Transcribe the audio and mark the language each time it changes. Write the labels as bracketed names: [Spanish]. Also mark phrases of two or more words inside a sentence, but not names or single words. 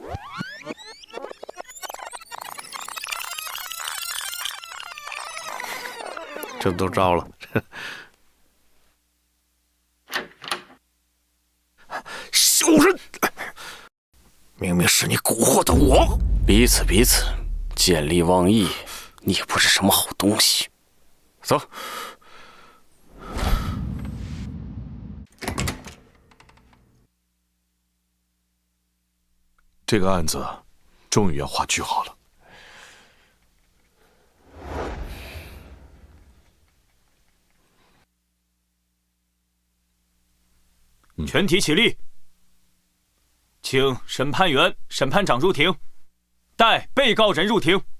[Chinese] 这都招了。小人，明明是你蛊惑的我。彼此，见利忘義，你也不是什麼好東西。走。這個案子終於要畫句號了。全體起立，請審判員、審判長入庭，帶被告人入庭。